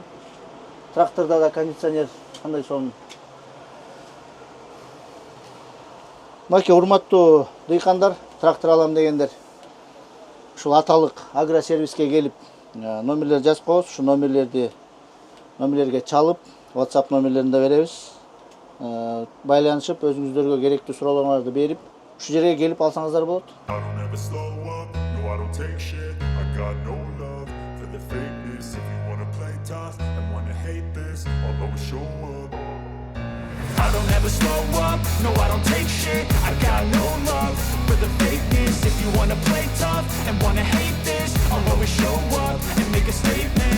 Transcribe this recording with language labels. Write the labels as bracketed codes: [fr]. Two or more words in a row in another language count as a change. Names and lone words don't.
[ky] Тракторда да кондиционер кандай сонун. Мынакей урматтуу дыйкандар, трактор алам дегендер. Ушул аталык агросервиске келип номерлер жазып коебуз. Ушу номерлерге чалып, WhatsApp номерлерин да беребиз. Байланышып, өзүңүздөргө керектүү суроолоруңарды берип, ушу жерге келип алсаңыздар болот. [en] I don't ever slow up, no I don't take shit. I got no love for the fakeness. If you wanna play tough and wanna hate this, I'll always show up and make a statement.